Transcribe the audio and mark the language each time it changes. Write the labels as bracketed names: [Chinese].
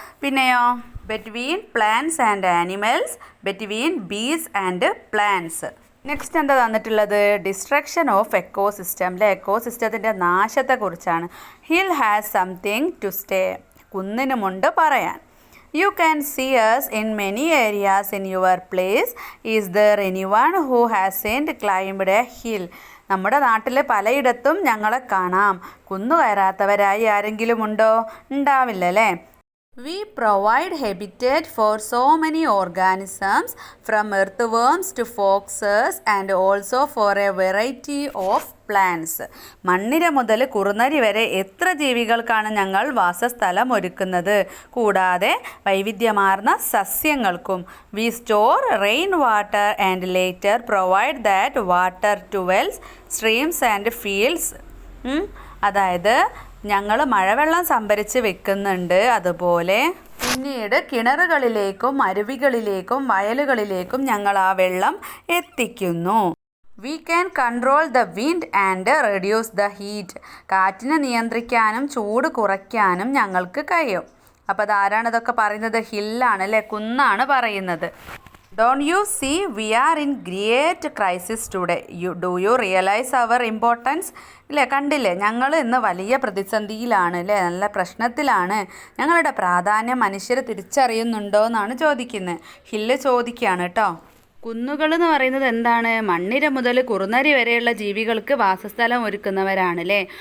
[English] പിന്നെയോ between plants and animals, between bees and plants. [Malayalam] Next എന്താ തന്നിട്ടുള്ളത്? ഡിസ്ട്രക്ഷൻ ഓഫ് എക്കോസിസ്റ്റം അല്ലെ, എക്കോസിസ്റ്റത്തിൻ്റെ നാശത്തെക്കുറിച്ചാണ്. [English] hill has something to say, [Malayalam] കുന്നിനുമുണ്ട് പറയാൻ. [English] You can see us in many areas in your place. Is there anyone who hasn't climbed a hill? [Malayalam] നമ്മുടെ നാട്ടിൽ പലയിടത്തും ഞങ്ങളെ കാണാം. കുന്നു കയറാത്തവരായി ആരെങ്കിലും ഉണ്ടോ? ഉണ്ടാവില്ല അല്ലേ. [English] We provide habitat for so many organisms, from earthworms to foxes and also for a variety of plants. [Malayalam] മണ്ണിര മുതൽ കുറുനരി വരെ എത്ര ജീവികൾക്കാണ് ഞങ്ങൾ വാസസ്ഥലം ഒരുക്കുന്നത്, കൂടാതെ വൈവിധ്യമാർന്ന സസ്യങ്ങൾക്കും. [English] We store rain water and later provide that water to wells, streams and fields. [Malayalam] അതായത് ഞങ്ങൾ മഴവെള്ളം സംഭരിച്ച് വെക്കുന്നുണ്ട്, അതുപോലെ പിന്നീട് കിണറുകളിലേക്കും അരുവികളിലേക്കും വയലുകളിലേക്കും ഞങ്ങൾ ആ വെള്ളം എത്തിക്കുന്നു. [English] We can control the wind and reduce the heat. [Malayalam] കാറ്റിനെ നിയന്ത്രിക്കാനും ചൂട് കുറയ്ക്കാനും ഞങ്ങൾക്ക് കഴിയും. അപ്പോൾ അതാരാണ് ഇതൊക്കെ പറയുന്നത്? ഹില്ലാണ് അല്ലേ, കുന്നാണ് പറയുന്നത്. [English] Don't you see we are in great crisis today? Do you realize our importance? [Malayalam] ഇല്ലേ, കണ്ടില്ലേ, ഞങ്ങൾ ഇന്ന് വലിയ പ്രതിസന്ധിയിലാണ് അല്ലേ, നല്ല പ്രശ്നത്തിലാണ്. ഞങ്ങളുടെ പ്രാധാന്യം മനുഷ്യർ തിരിച്ചറിയുന്നുണ്ടോ എന്നാണ് ചോദിക്കുന്നത്. ഹില്ല് ചോദിക്കുകയാണ് കേട്ടോ. കുന്നുകൾ എന്ന് പറയുന്നത് എന്താണ്? മണ്ണിര മുതൽ കുറുനരി വരെയുള്ള ജീവികൾക്ക് വാസസ്ഥലം ഒരുക്കുന്നവരാണ് അല്ലേ.